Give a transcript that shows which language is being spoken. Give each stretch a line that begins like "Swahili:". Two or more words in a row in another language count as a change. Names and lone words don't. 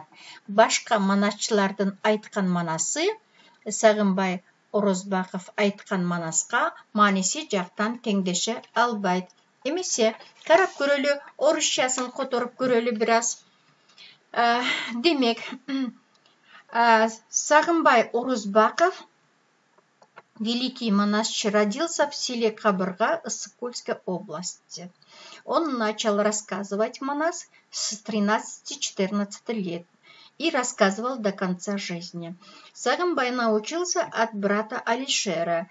Kyrgyz: Башка Манасчылардын айткан Манасы Сагынбай Орозбаков айткан Манаска мааниси жактан теңдеше албайт. Эмесе, карап көрөлү, орусчасын которуп көрөлү бир аз. Демек, Сагынбай Орозбаков,
Russian: великий Манасчы, родился в селе Кабырга Ысык-Кульской области. Он начал рассказывать Манас с 13-14 лет и рассказывал до конца жизни. Сагынбай научился от брата Алишера.